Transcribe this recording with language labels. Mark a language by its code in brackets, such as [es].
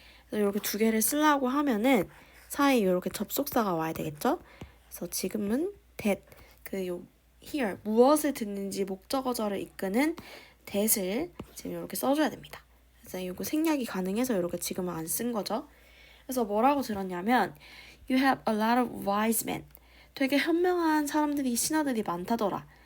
[ko] 그래서 이렇게 두 개를 쓰려고 하면은 사이에 이렇게 접속사가 와야 되겠죠? 그래서 지금은 that here 무엇을 듣는지 목적어절을 이끄는 that을 지금 이렇게 써줘야 됩니다. 그래서 이거 생략이 가능해서 이렇게 지금은 안 쓴 거죠. 그래서 뭐라고 들었냐면 [en] you have a lot of wise men. [ko] 되게 현명한 사람들이 신하들이 많다더라.